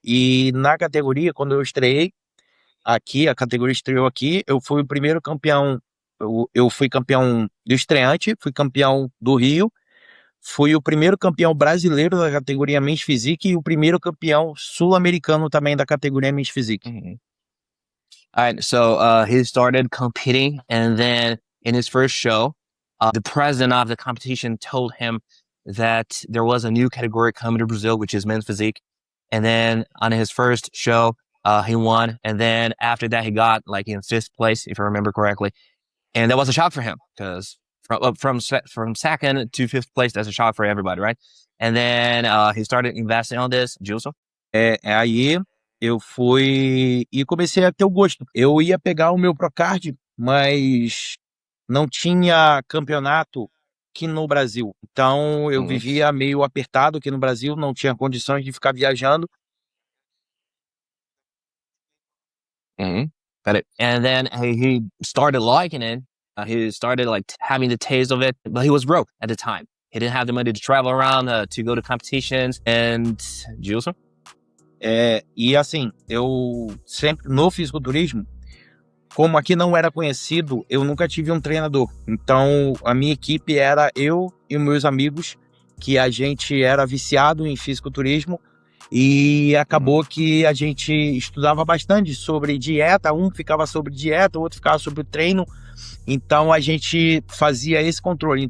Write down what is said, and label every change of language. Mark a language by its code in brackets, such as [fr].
[pt] E na categoria, quando eu estreiei aqui, a categoria estreou aqui, eu fui o primeiro campeão, eu fui campeão do estreante, fui campeão do Rio, fui o primeiro campeão brasileiro da categoria Men's Physique e o primeiro campeão sul-americano também da categoria Men's Physique. [en] Alright, so he started competing, and then in his first show, the president of the competition told him that there was a new category coming to Brazil, which is men's physique. And then on his first show, he won. And then after that, he got like in 5th place, if I remember correctly. And that was a shock for him, because from 2nd to 5th place, that's a shock for everybody, right? And then he started investing on this. Gilson? [pt] Aí eu fui e comecei a ter o gosto. Eu ia pegar o meu Procard, mas não tinha campeonato aqui no Brasil. Então eu vivia meio apertado aqui no Brasil, não tinha condições de ficar viajando. [en] Got it. And then he started liking it. He started like having the taste of it, but he was broke at the time. He didn't have the money to travel around to go to competitions. And Gilson? [pt] E assim, eu sempre no fisiculturismo, como aqui não era conhecido, eu nunca tive um treinador. Então a minha equipe era eu e meus amigos, que a gente era viciado em fisiculturismo, e acabou que a gente estudava bastante sobre dieta, um ficava sobre dieta, o outro ficava sobre o treino, então a gente fazia esse controle.